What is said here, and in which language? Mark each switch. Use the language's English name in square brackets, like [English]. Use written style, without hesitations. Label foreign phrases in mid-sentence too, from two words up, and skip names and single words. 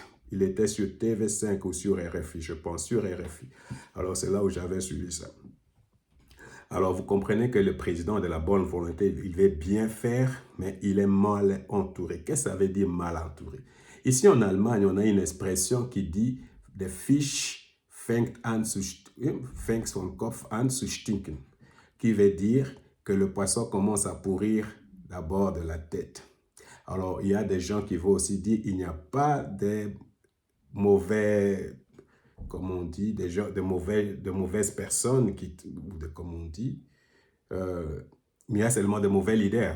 [French] Il était sur TV5 ou sur RFI, je pense, sur RFI. Alors, c'est là où j'avais suivi ça. Alors, vous comprenez que le président de la bonne volonté, il veut bien faire, mais il est mal entouré. Qu'est-ce que ça veut dire mal entouré? Ici, en Allemagne, on a une expression qui dit « [German] Der Fisch fängt von Kopf an zu stinken », [French] qui veut dire que le poisson commence à pourrir d'abord de la tête. Alors, il y a des gens qui vont aussi dire il n'y a pas de mauvais, comme on dit, de mauvaises personnes, comme on dit, mais il y a seulement de mauvais leaders.